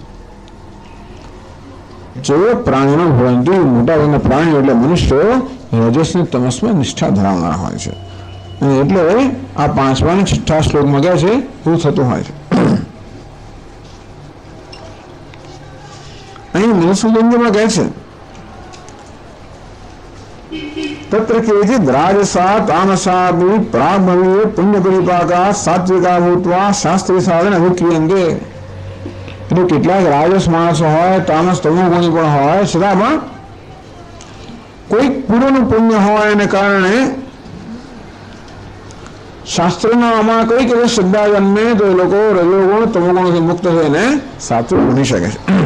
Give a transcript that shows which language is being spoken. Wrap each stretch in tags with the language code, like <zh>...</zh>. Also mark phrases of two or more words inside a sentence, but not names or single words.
<gu>જે પ્રાણીનો ભવંતિ, મોટા ભાગના પ્રાણીઓ એટલે મનુષ્યો રજસની તમસમાં નિષ્ઠા ધરાવનારા હોય છે, અને એટલે આ 5મા અને 6ઠ્ઠા શ્લોકમાં કહે છે એવું થતું હોય છે। અહીં મનુસ્મૃતિમાં કહે છે</gu> <sa>तत्र केचित् राजसा तामसा प्राग्भवीय पुण्य परिपाका सात्विका भूत्वा शास्त्रीय साधन अभिक्रियन्ते।</sa> <gu>એટલે કેટલાક રાજસ માણસો હોય, તામસ તમોગુણી પણ હોય, છતાં પણ કોઈક પૂર્વનું પુણ્ય હોય એને કારણે શાસ્ત્રના આમાં કઈક એવી શ્રદ્ધા જન્મે તો એ લોકો રજોગુણ તમોગુણથી મુક્ત થઈને સાત્વિક બની શકે છે।</gu>